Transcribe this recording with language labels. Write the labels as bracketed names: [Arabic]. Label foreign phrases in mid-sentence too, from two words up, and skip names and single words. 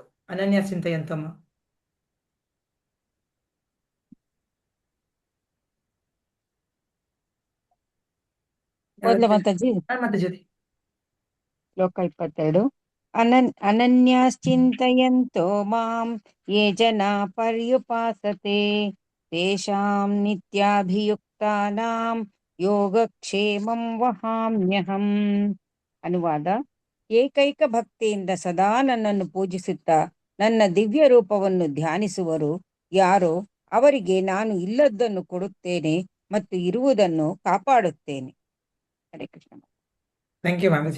[Kannada] ಅನನ್ಯ ಚಿಂತೆಯಂತಮ್ಮ. ಮಾತಾಜಿ. ಮಾತಾಜಿ. ಶ್ಲೋಕ 22. [Sanskrit] ಅನನ್ಯಾಶ್ಚಿಂತಯಂತೋ ಮಾಂ ಯೇ ಜನಾ ಪರ್ಯುಪಾಸತೆ ತೇಷಾಂ ನಿತ್ಯಾಭಿಯುಕ್ತಾನಾಂ ಯೋಗಕ್ಷೇಮಂ ವಹಾಮ್ಯಹಂ. [Kannada] ಅನುವಾದ: ಏಕೈಕ ಭಕ್ತಿಯಿಂದ ಸದಾ ನನ್ನನ್ನು ಪೂಜಿಸುತ್ತಾ ನನ್ನ ದಿವ್ಯ ರೂಪವನ್ನು ಧ್ಯಾನಿಸುವರು ಯಾರೋ ಅವರಿಗೆ ನಾನು ಇಲ್ಲದ್ದನ್ನು ಕೊಡುತ್ತೇನೆ ಮತ್ತು ಇರುವುದನ್ನು ಕಾಪಾಡುತ್ತೇನೆ. ಹರೇ ಕೃಷ್ಣ. [English] thank you ಮಾತಾಜಿ.